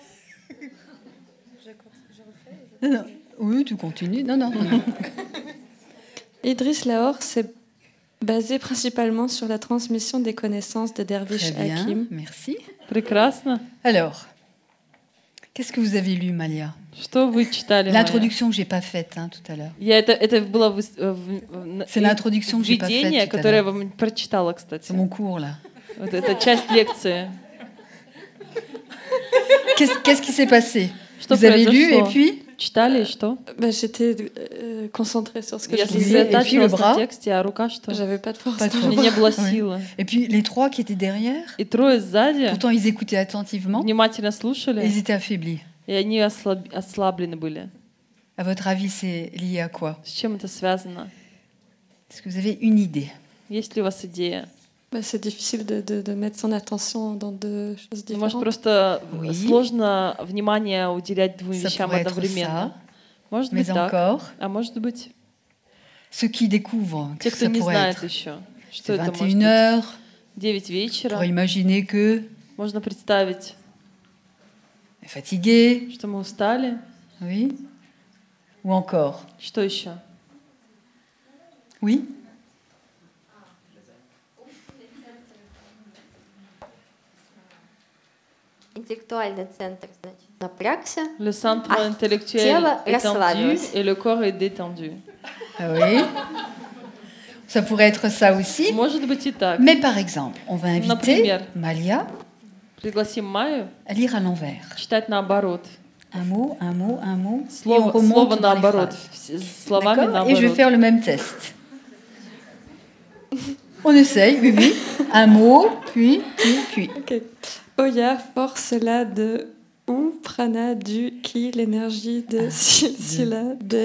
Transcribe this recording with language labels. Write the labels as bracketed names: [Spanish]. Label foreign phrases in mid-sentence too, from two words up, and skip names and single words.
[French] Non. Oui, tu continues. Non. Idriss Lahore s'est basé principalement sur la transmission des connaissances de derviches Très bien, hakim. merci. [Russian] Прекрасно. [French] Alors, qu'est-ce que vous avez lu, Malia? [Russian] Что вы читали, Майя? [French] L'introduction que j'ai pas faite hein, tout à l'heure. [Russian] Это было [French] C'est l'introduction que j'ai pas [Russian] введение, [French] faite tout à [Russian] которое я [French] l'heure. [Russian] вам прочитала, кстати. [French] C'est mon cours là. [Russian] Вот это часть лекции. [French] Qu'est-ce qui s'est passé? [Russian] Что [French] Vous avez lu et [Russian] произошло? [French] puis [Russian] Читали и что? [French] Bah, j'étais concentrée sur ce que [Russian] Я [French] je lisais. et puis le [Russian] сосредотачивалась [French] bras? [Russian] на тексте, а рука что? [French] J'avais pas de force. Pas de [Russian] У [French] force. [Russian] меня не было [French] Oui. [Russian] силы. [French] Et puis les trois qui étaient derrière, [Russian] И трое сзади [French] pourtant ils écoutaient attentivement, [Russian] внимательно [French] et [Russian] слушали, [French] ils étaient affaiblis. [Russian] и они ослаблены были. [French] À votre avis, c'est lié à quoi? [Russian] С чем это связано? [French] Est-ce que vous avez une idée? [Russian] Есть ли у вас идея? [French] Bah, c'est difficile de mettre son attention dans deux choses [Russian] Ну, может, [French] différentes. [Russian] просто [French] Oui. [Russian] sложно внимание уделять двум [French] Ça [Russian] вещам [French] pourrait être [Russian] одновременно. [French] ça, [Russian] Может [French] mais [Russian] быть так, [French] encore, [Russian] а может быть [French] ceux qui découvrent, [Russian] те, [French] que [Russian] кто [French] ça [Russian] не [French] pourrait [Russian] знает [French] être. [Russian] еще, что [French] C'est [Russian] это может [French] 21 [Russian] быть. [French] heures, [Russian] 9 [French] on [Russian] вечера. [French] pourrait imaginer que [Russian] Можно представить, [French] est fatigué, [Russian] что мы устали. [French] oui, ou encore, [Russian] Что еще? [French] oui, [Russian] Интеллектуальный центр, значит, напрягся. [French] Le centre Ah, intellectuel [Russian] тело [French] est tendu [Russian] расслабилось. [French] et le corps est détendu. ah oui, ça pourrait être ça aussi. [Russian] Может быть и так. [French] Mais par exemple, on va inviter [Russian] Например. [French] Malia [Russian] Пригласим Майю [French] à lire à l'envers. [Russian] читать наоборот. [French] Un mot, et on [Russian] Слово [French] remonte dans les [Russian] наоборот. [French] phrases. [Russian] Словами [French] D'accord. Et je vais [Russian] наоборот. [French] faire le même test. On essaye, oui. Un mot, puis. Ok. Oya, force là de ou, prana du, ki, l'énergie de silsila, de